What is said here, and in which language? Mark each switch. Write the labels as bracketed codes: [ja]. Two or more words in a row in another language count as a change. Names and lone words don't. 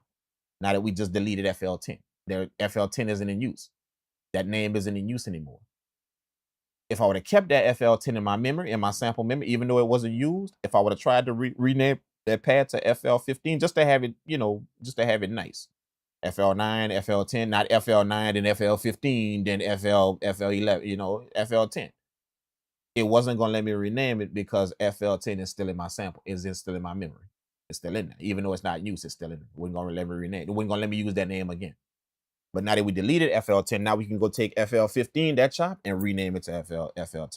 [en] Now that we just deleted FL10. FL10 isn't in use. That name isn't in use anymore. If I would have kept that FL10 in my memory, in my sample memory, even though it wasn't used, if I would have tried to rename that pad to FL15 just to have it, just to have it nice. FL9, FL10, not FL9, then FL15, then FL11, FL10. It wasn't going to let me rename it because FL10 is still in my sample. It's still in my memory. It's still in there. Even though it's not used, it's still in there. It wasn't going to let me rename it. It wasn't going to let me use that name again. But now that we deleted FL10, now we can go take FL15, that chop, and rename it to FL10.